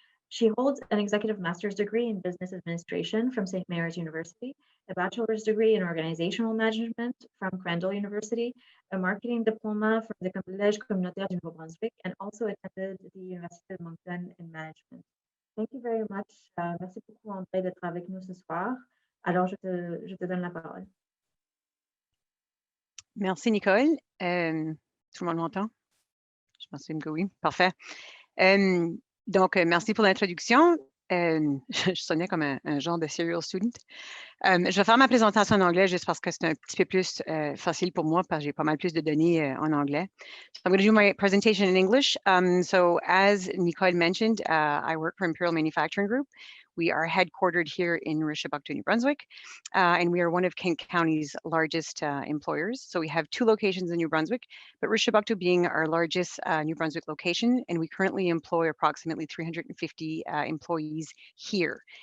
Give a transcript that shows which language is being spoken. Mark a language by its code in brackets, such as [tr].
[en] She holds an executive master's degree in business administration from St. Mary's University, a bachelor's degree in organizational management from Crandall University, a marketing diploma from the Collège Communautaire du Nouveau-Brunswick, and also attended the Université de Moncton in management. Thank you very much. [fr] Merci beaucoup, André, d'être avec nous ce soir. Alors, je te donne la parole. Merci, Nicole. Tout le monde m'entend? Je pense que oui. Parfait. Donc, merci pour l'introduction. Je sonnais comme un genre de [en] serial student. [fr] Je vais faire ma présentation en anglais juste parce que c'est un petit peu plus facile pour moi parce que j'ai pas mal plus de données en anglais. [en] So I'm going to do my presentation in English. So as Nicole mentioned, I work for Imperial Manufacturing Group. We are headquartered here in Reshibucto, New Brunswick, and we are one of Kent County's largest employers. So we have 2 locations in New Brunswick, but Reshibucto being our largest New Brunswick location, and we currently employ approximately 350 employees here.